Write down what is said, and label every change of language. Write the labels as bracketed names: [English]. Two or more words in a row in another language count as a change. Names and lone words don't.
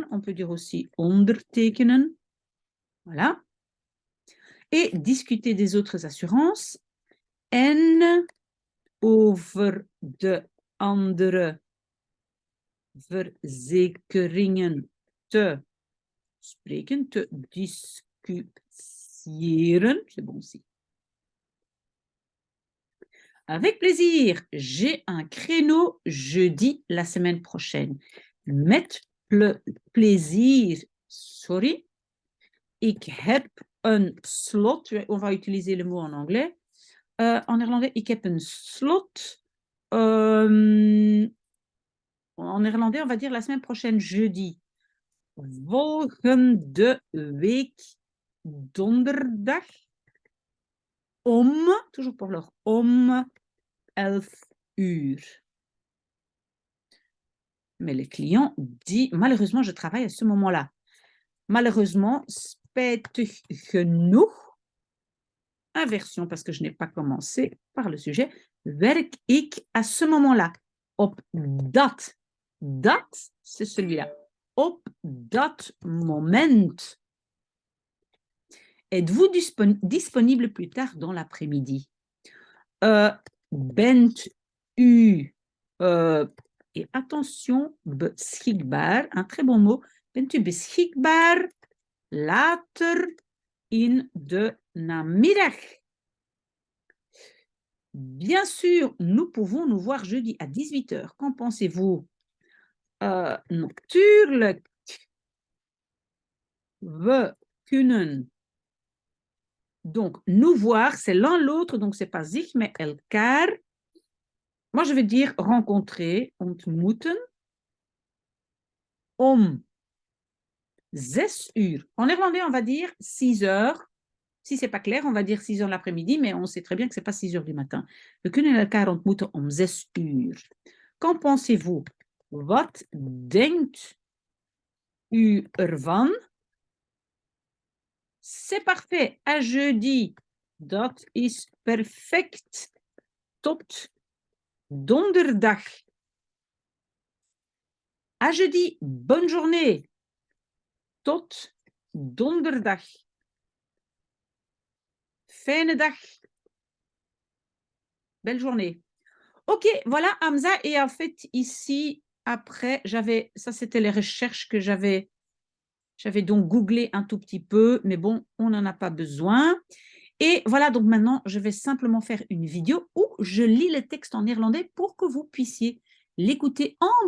[French] On peut dire aussi ondertekenen. Voilà. Et discuter des autres assurances. [Dutch] En over de andere verzekeringen te spreken, te discussiëren. [French] C'est bon aussi. Avec plaisir, j'ai un créneau jeudi la semaine prochaine. [Dutch] Met plaisir, sorry. Ik heb een slot, [French] on va utiliser le mot en anglais. En néerlandais, [Dutch] ik heb een slot. [French] En néerlandais, on va dire la semaine prochaine, jeudi. [Dutch] Volgende week, donderdag. [French] Toujours pour l'heure, [Dutch] om 11 uur. [French] Mais le client dit, malheureusement, je travaille à ce moment-là. Malheureusement, [Dutch] spijtig genoeg, [French] inversion parce que je n'ai pas commencé par le sujet, [Dutch] werk ik [French] à ce moment-là. [Dutch] Op dat. Dat, [French] c'est celui-là. [Dutch] Op dat moment. [French] Êtes-vous disponible plus tard dans l'après-midi? [Dutch] Bent u, [French] et attention, beschikbaar, un très bon mot, [Dutch] bent u beschikbaar later in de namiddag? [French] Bien sûr, nous pouvons nous voir jeudi à 18h. Qu'en pensez-vous? [Dutch] Natuurlijk. We kunnen. [French] Donc, nous voir, c'est l'un l'autre, donc c'est pas zich, mais elkaar. Moi, je vais dire rencontrer, [Dutch] ontmoeten, om 6 uur. [French] En néerlandais, on va dire 6 heures. Si c'est pas clair, on va dire 6 heures l'après-midi, mais on sait très bien que c'est pas 6 heures du matin. [Dutch] We kunnen elkaar ontmoeten om 6 uur. [French] Qu'en pensez-vous? [Dutch] Wat denkt u ervan? [French] C'est parfait. À jeudi. [Dutch] Dat is perfect. Tot donderdag. [French] À jeudi. Bonne journée. [Dutch] Tot donderdag. Fijne dag. [French] Belle journée. Ok, voilà Hamza. Et en fait, ici, après, ça c'était les recherches que j'avais J'avais donc googlé un tout petit peu, mais bon, on n'en a pas besoin. Et voilà, donc maintenant, je vais simplement faire une vidéo où je lis le texte en néerlandais pour que vous puissiez l'écouter en boucle.